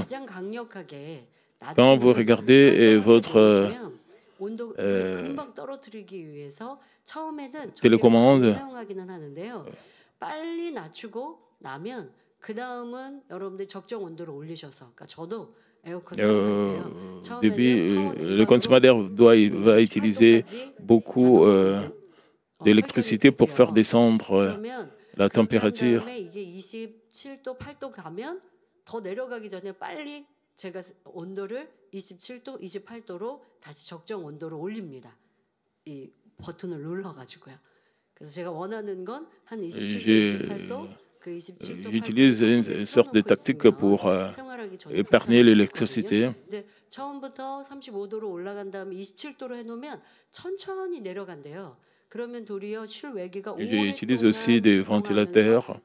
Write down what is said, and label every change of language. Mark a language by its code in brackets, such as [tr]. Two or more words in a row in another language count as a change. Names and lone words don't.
[fr] Quand vous regardez votre télécommande, au début, le consommateur va utiliser beaucoup d'électricité pour faire descendre la température. [ko] 제가 온도를 27도, 28도로 다시 적정 온도로 올립니다. 이 버튼을 눌러가지고요. [fr] J'utilise une sorte de tactique pour épargner l'électricité. J'utilise aussi des ventilateurs.